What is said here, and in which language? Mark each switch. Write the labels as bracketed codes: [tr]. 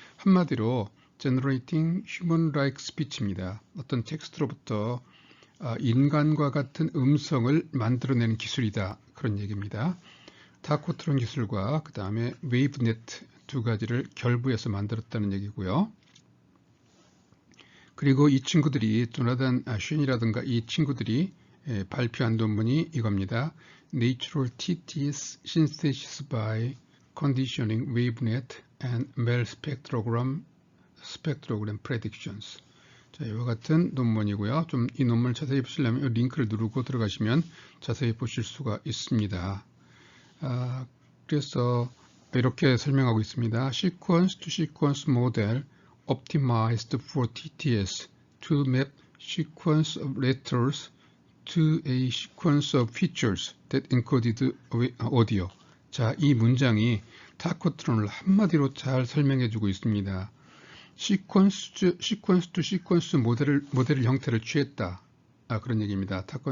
[ko] 한마디로 [en] Generating Human-like Speech [ko] 입니다. 어떤 텍스트로부터 인간과 같은 음성을 만들어내는 기술이다. 그런 얘기입니다. 타코트론 기술과 그 다음에 웨이브넷 두 가지를 결부해서 만들었다는 얘기고요. 그리고 이 친구들이 조나단 쉔이라든가 이 친구들이 발표한 논문이 이겁니다. [en] Natural TTS Synthesis by Conditioning WaveNet and Mel Spectrogram Predictions. [ko] 자, 이와 같은 논문이고요. 좀 이 논문을 자세히 보시려면 이 링크를 누르고 들어가시면 자세히 보실 수가 있습니다. 그래서 이렇게 설명하고 있습니다. [en] Sequence to sequence model optimized for TTS to map sequence of letters to a sequence of features that encoded audio. [ko] 자, 이 문장이 타코트론을 한마디로 잘 설명해주고 있습니다. 시퀀스 to 시퀀스 모델을 형태를 취했다. 그런 얘기입니다.